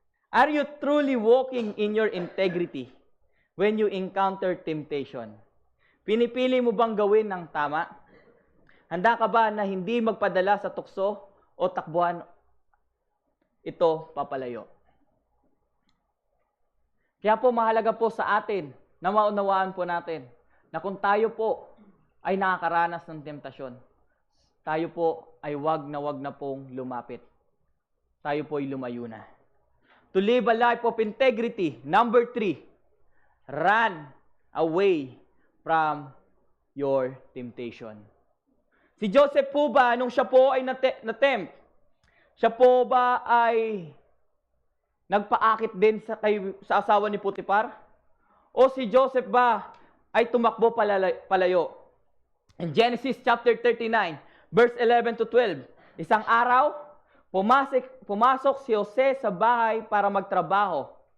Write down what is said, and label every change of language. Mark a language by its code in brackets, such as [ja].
[en] Are you truly walking in your integrity when you encounter temptation? [tl] Pinipili mo bang gawin ng tama? Handa ka ba na hindi magpadala sa tukso o takbuhan ito papalayo. Kaya po mahalaga po sa atin na maunawaan po natin na kung tayo po ay nakakaranas ng temptasyon, tayo po ay wag na pong lumapit. Tayo po ay lumayo na. [en] To live a life of integrity. Number 3, run away from your temptation. [tl] Si Joseph po ba, nung siya po ay na-tempt, siya po ba ay nagpaakit din sa asawa ni Potiphar? O si Joseph ba ay tumakbo palayo? [en] In Genesis chapter 39, verse 11 to 12, [tl] isang araw, pumasok si Jose sa bahay para magtrabaho.